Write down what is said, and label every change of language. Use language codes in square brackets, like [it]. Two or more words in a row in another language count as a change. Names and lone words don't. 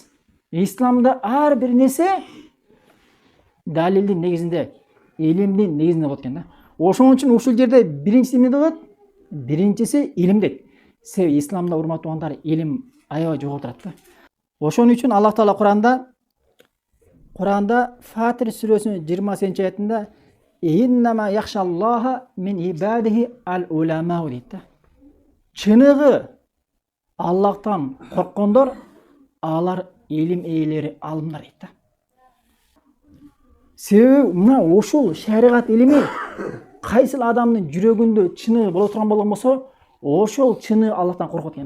[ky] Исламда ар бир нерсе далилдин негизинде, илимдин негизинде болот экен да. Ошон үчүн ушул жерде биринчиси эмне болот? Биринчиси илим дейт. Себеби исламда урматтуу угандар илим аябай жогору турат да. Ошон үчүн Аллах Таала Куранда Фатир сүрөсүнүн 20-аятында [ar] إنما يخشى الله من عباده العلماء [ky] дейт да. Чыныгы Аллахтан корккондор алар илим ээлери, алымдар дейт да. Себеби мына ошол шариат илими кайсыл адамдын жүрөгүндө чыны боло турган болгон болсо, ошол чыны Аллахтан коркот экен да.